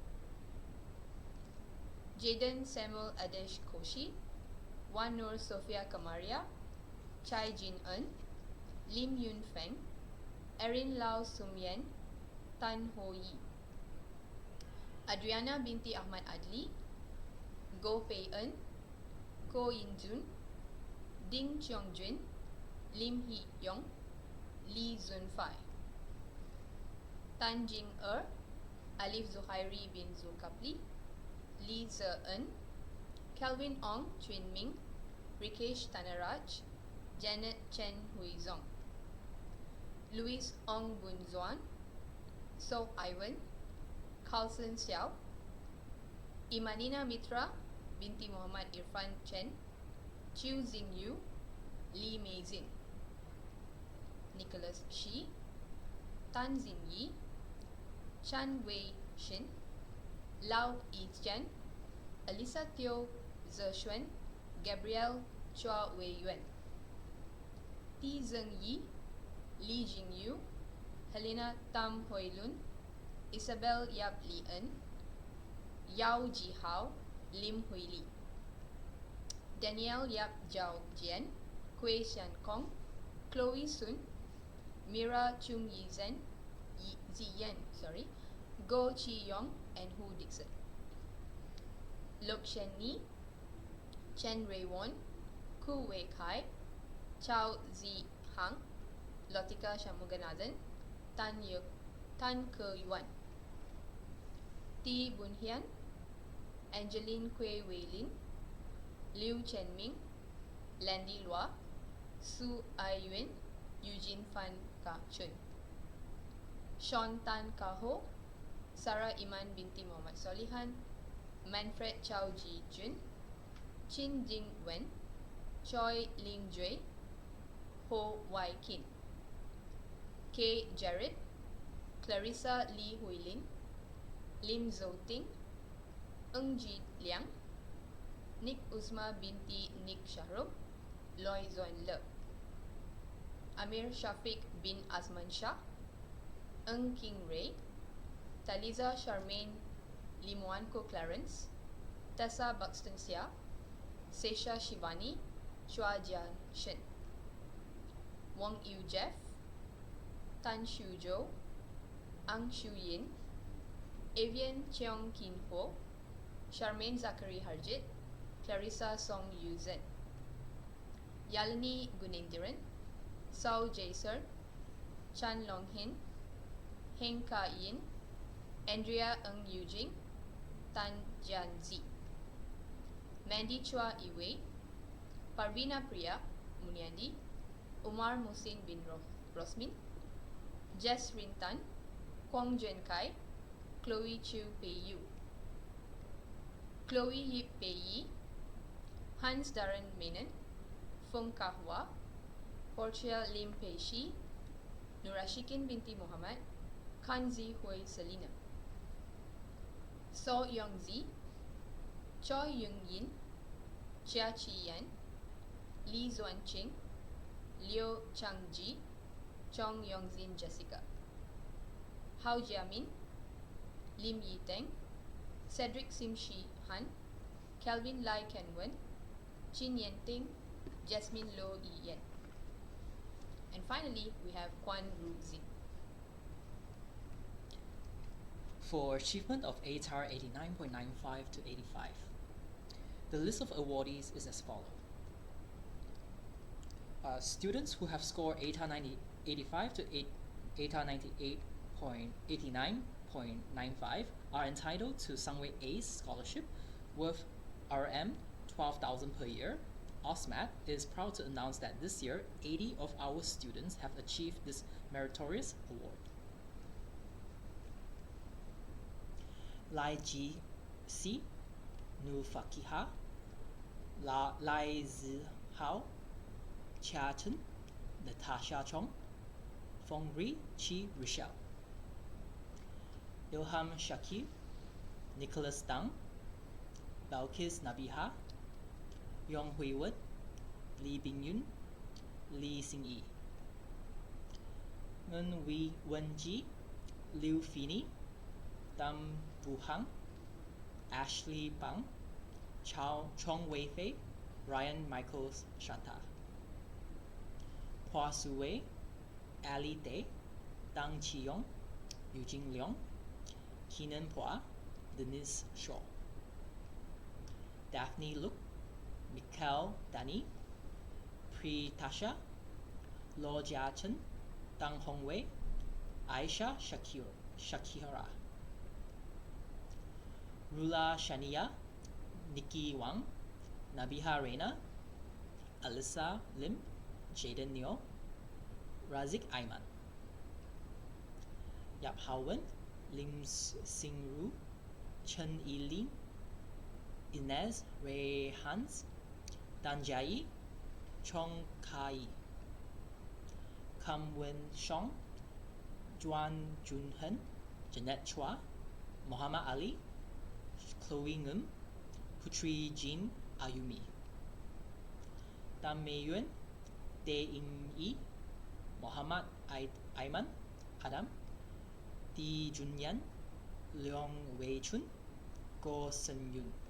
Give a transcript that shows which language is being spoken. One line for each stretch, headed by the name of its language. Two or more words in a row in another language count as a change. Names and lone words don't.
English: Jaden Samuel Adesh Koshi, Wan Nur Sofia Kamaria, Chai Jin Eun, Lim Yun Feng, Erin Lau Sum Yen, Tan Ho Yi. Adriana binti Ahmad Adli, Go Pei Eun, Ko Yin Jun, Ding Cheong Jun, Lim Hee Yong, Lee Zun Fai. Tan Jing Alif Zuhairi bin Zulkapli, Lee Ze Eun, Kelvin Ong Chuen Ming, Rikesh Tanaraj, Janet Chen Hui Zong. Louis Ong Bun Zuan, So Ivan, Carlson Xiao, Imanina Mitra binti Muhammad Irfan Chen, Chiu Zing Yu, Lee Mei Zing. Nicholas Shi, Tan Zin Yi, Chan Wei Shin, Lau Yijian, Elisa Teo Zexuan, Gabrielle Chua Wei Yuan. Ti Zeng Yi, Li Jingyu, Helena Tam Hoi Lun, Isabel Yap Li En, Yao Ji Hao, Lim Hui Li. Danielle Yap Jiao Jian, Kwe Xian Kong, Chloe Sun, Mira Chung Yi Zen, Ziyan, Go Chi Yong, and Hu Dixon. Lok Shen Ni, Chen Rui Won, Ku Wei Kai, Chao Zi Hang, Lotika Shamuganathan, Tan Ke Yuan. Ti Bun Hian, Angeline Kwe Wei Lin, Liu Chen Ming, Landy Lua, Su Ai Yuen, Eugene Fan Ka Chun. Sean Tan Ka Ho, Sarah Iman binti Muhammad Solihan, Manfred Chow Ji Jun, Chin Jing Wen, Choi Ling Jui, Ho Wai Kin. K. Jared, Clarissa Lee Hui Lin, Lim Zo Ting, Ng Ji Liang, Nick Uzma binti Nick Shahrukh, Loy Zuan Le. Amir Shafiq bin Azman Shah, Ng King Ray, Taliza Charmaine Limuanko Clarence, Tessa Buxton Sia, Sesha Shivani, Chua Jian Shen. Wang Yu Jeff, Tan Shu Jo, Ang Shu Yin, Avian Cheong Kin Ho, Charmaine Zachary Harjit, Clarissa Song Yu Zen. Yalini Gunendiran, Sao Jaser, Chan Long Hin, Heng Ka Yin, Andrea Ng Yujing, Tan Jian Zi. Mandy Chua Iwei, Parvina Priya Muniandi, Umar Musin bin Rosmin, Jess Rintan, Kwong Juen Kai, Chloe Chiu Pei Yu. Chloe Yip Pei Yi, Hans Darren Menon, Feng Kahwa, Portia Lim Pei Shi, Nurashikin binti Muhammad, Kanzi Hui Selina. So Yong Zi, Choi Yung Yin, Chia Chi Yan, Li Zuan Ching, Liu Chang Ji, Chong Yong Zin Jessica. Hao Jiamin, Lim Yi Teng, Cedric Sim Shi Han, Kelvin Lai Ken Wen, Chin Yen Ting, Jasmine Lo Yi Yen. And finally, we have Kwan Ru Zin. For achievement of ATAR 89.95 to 85, the list of awardees is as follows. Students who have scored ATAR 85 to ATAR 98.89.95 are entitled to Sunway ACE scholarship worth RM 12,000 per year. AUSMAT is proud to announce that this year, 80 of our students have achieved this meritorious award. Lai Ji Si, Nu Fakiha, Lai Zi Hao, Chia Chen, Natasha Chong, Fong Ri Chi Rochelle. Ilham Shakir, Nicholas Dang, Balkis Nabiha, Yong Hui Wen, Lee Bing Yun, Lee Xing Yi. Ngen Wei Wen Ji, Liu Fini, Tam Bu Hang, Ashley Pang, Chong Wei Fei, Ryan Michaels Shatta. Hua Su Wei, Ali Tay, Dang Chi Yong, Eugene Leong, Keenan Phua, Denise Shaw. Daphne Luk, Mikhail Dani, Pri Tasha, Lo Jia Chen, Dang Hong Wei, Aisha Shakira. Rula Shania, Nikki Wang, Nabiha Reina, Alyssa Lim, Jaden Neo, Razik Ayman. Yap Hao Wen, Lim Sing Ru, Chen Yi Lin, Inez Ray Hans, Dan Jai, Chong Kai, Kam Wen Shong, Juan Jun Hen, Jeanette Chua, Muhammad Ali, Chloe Ngum, Putri Jean Ayumi. Tam Mei Yuen, Tae In Yi, Muhammad Aiman Adam, Ti Jun Yan, Leong Wei Chun, Go Sen Yun.